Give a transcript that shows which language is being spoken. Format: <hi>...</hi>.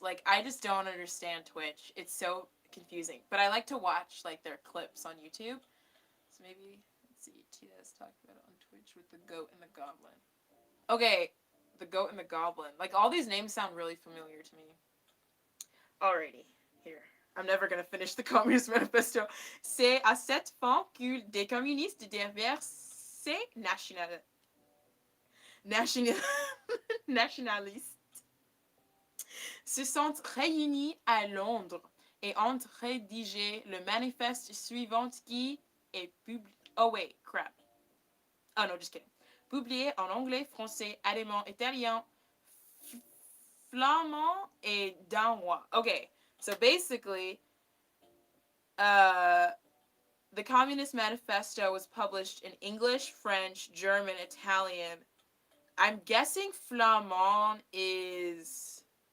<en>Like I just don't understand Twitch. It's so confusing. But I like to watch like their clips on YouTube. So maybe let's see. TS talked about it on Twitch with the goat and the goblin. Okay, the goat and the goblin. Like all these names sound really familiar to me. Alrighty, here. I'm never gonna finish the Communist Manifesto.</en> <fr>C'est à cette fin que des communistes diverses nationalistes se sont réunis à Londres et ont rédigé le manifeste suivant qui est publié.</fr> <en>Oh wait, crap. Oh no, just kidding.</en> <fr>Publié en anglais, français, allemand, italien, flamand, et danois.</fr> <en>Okay, so basically, the Communist Manifesto was published in English, French, German, Italian. I'm guessing flamand is...</en>